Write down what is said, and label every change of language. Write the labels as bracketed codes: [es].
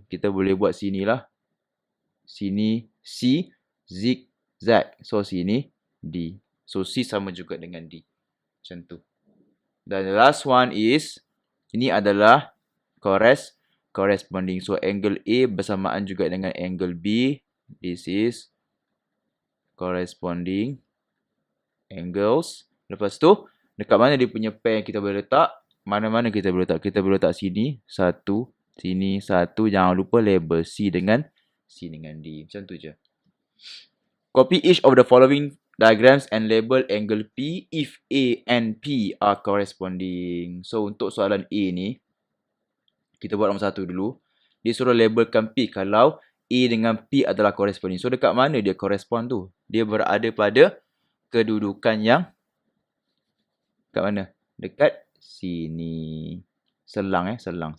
[ms] Kita boleh buat sini lah. Sini C, zigzag. So sini D. So C sama juga dengan D. Macam tu. Dan [en] the last one is, [ms] ini adalah [en] corresponding. [ms] So angle A bersamaan juga dengan angle B. [en] This is corresponding angles. [ms] Lepas tu, dekat mana dia punya pair yang kita boleh letak? Mana-mana kita boleh letak? Kita boleh letak sini, satu. Sini, satu. Jangan lupa label C dengan D. Macam tu je. [en] Copy each of the following diagrams and label angle P if A and P are corresponding. [ms] So, untuk soalan A ni, kita buat nombor satu dulu. Dia suruh labelkan P kalau A dengan P adalah corresponding. So, dekat mana dia correspond tu? Dia berada pada kedudukan yang kat mana? Dekat sini. Selang selang.